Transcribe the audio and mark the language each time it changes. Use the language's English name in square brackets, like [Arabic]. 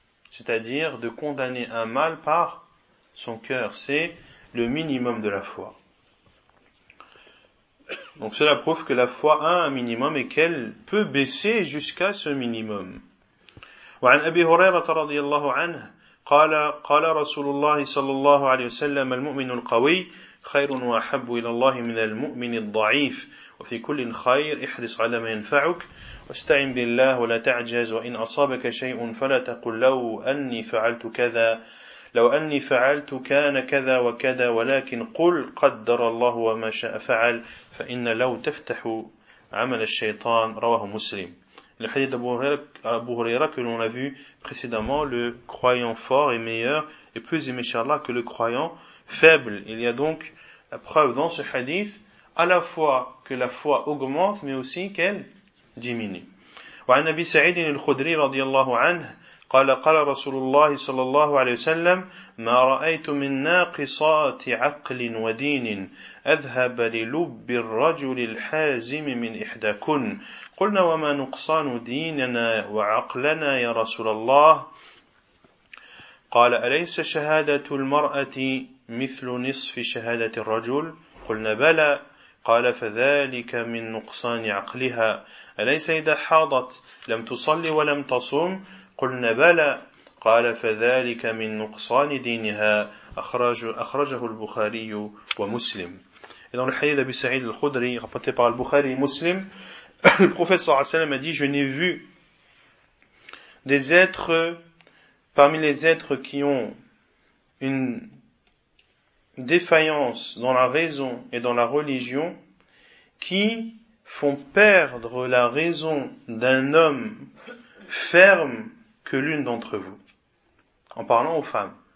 [French] C'est-à-dire de condamner un mal par son cœur, c'est le minimum de la foi. Donc cela prouve que la foi a un minimum et qu'elle peut baisser jusqu'à ce minimum. [Arabic] وعن أبي هريرة رضي الله عنه قال قال رسول الله صلى الله عليه وسلم المؤمن القوي خير وأحب إلى الله من المؤمن الضعيف وفي كل خير احرص على ما ينفعك واستعن بالله ولا تعجز وإن أصابك شيء فلا تقل لو أني فعلت كذا لو أني فعلت كان كذا وكذا ولكن قل قدر الله وما شاء فعل فإن لو تفتح عمل الشيطان. رواه مسلم. [French] Le hadith d'Abu Huraira que l'on a vu précédemment, le croyant fort est meilleur et plus inch'Allah que le croyant faible. Il y a donc la preuve dans ce hadith à la fois que la foi augmente mais aussi qu'elle diminue. [Arabic] Wa an Abi Sa'id al-Khudri radiyallahu anhu قال قال رسول الله صلى الله عليه وسلم ما رأيت من ناقصات عقل ودين أذهب للب الرجل الحازم من إحداكن قلنا وما نقصان ديننا وعقلنا يا رسول الله قال أليس شهادة المرأة مثل نصف شهادة الرجل قلنا بلى قال فذلك من نقصان عقلها أليس إذا حاضت لم تصلي ولم تصوم قلنا بلى قال فذلك من نقصان دينها أخرجه البخاري ومسلم. [French] Et dans le hadith d'Abi Sa'id al-Khudri rapporté par al-Bukhari et Muslim, le prophète [Arabic] صلى الله عليه وسلم [French] a dit: je n'ai vu des êtres parmi les êtres qui ont une défaillance dans la raison et dans la religion qui font perdre la raison d'un homme ferme que l'une d'entre vous. En parlant aux femmes.